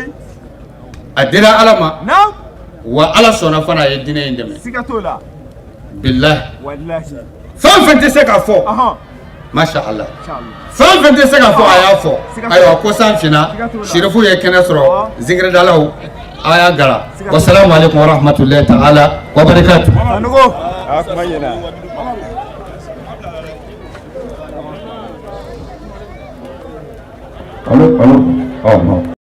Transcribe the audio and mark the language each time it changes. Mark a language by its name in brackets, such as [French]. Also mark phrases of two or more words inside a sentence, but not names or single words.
[Bambara] a dira Ala ma wa Ala sɔnna fana a ye diinɛ in dɛmɛ siga t'o la bilahi wallahi fɛn fɛn tɛ se ka fɔ [Arabic] ما شاء الله [Bambara] fɛn fɛn tɛ se ka fɔ a y'a fɔ ayiwa ko san finna Sherifu ye kɛnɛ sɔrɔ zikiridalaw a y'a gara [Arabic] والسلام عليكم ورحمة الله تعالى وبركاته [Bambara] Sanogo a kuma ɲɛna Allo